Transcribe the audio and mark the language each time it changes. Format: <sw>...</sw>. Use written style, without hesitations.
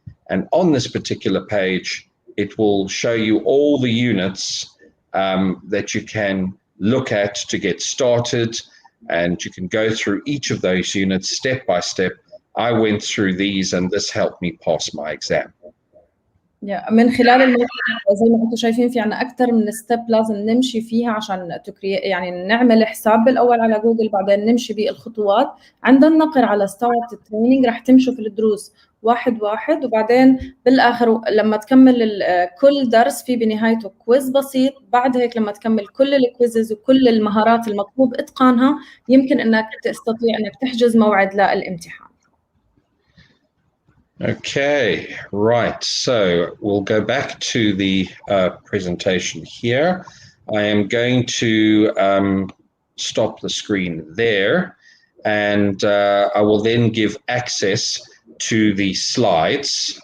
<en>And on this particular page, it will show you all the units that you can look at to get started. And you can go through each of those units step by step. I went through these, and this helped me pass my exam.</en> <ar>من خلال الموقع زي ما انتم شايفين في عنا اكثر من ستيب لازم نمشي فيها عشان يعني نعمل حساب بالاول على جوجل، بعدين نمشي بالخطوات. عند النقر على ستارت التريننج رح تمشوا في الدروس واحد واحد، وبعدين بالاخر لما تكمل كل درس في بنهايته كويز بسيط. بعد هيك لما تكمل كل الكويزز وكل المهارات المطلوب اتقانها يمكن انك تستطيع انك تحجز موعد للامتحان.</ar> <en>Okay, right. So we'll go back to the presentation here. I am going to stop the screen there, and I will then give access to the slides.</en>